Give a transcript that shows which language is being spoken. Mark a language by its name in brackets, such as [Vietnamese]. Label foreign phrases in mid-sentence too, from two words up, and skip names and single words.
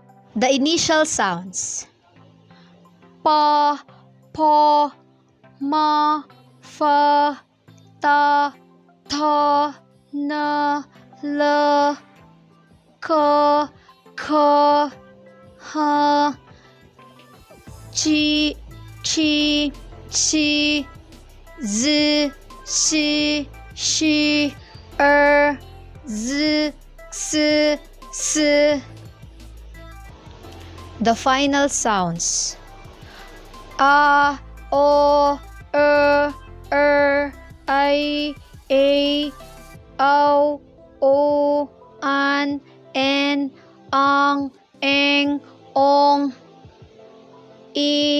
[English] The initial sounds: [Chinese] pa, po, ma, fa, ta, tha, na, la, ka, kha, ha, chi, chi, chi, z, shi, shi, z, s. [English] The final sounds: [Chinese] a, o, I, a, au, o, an, en, ang, eng, ong, i,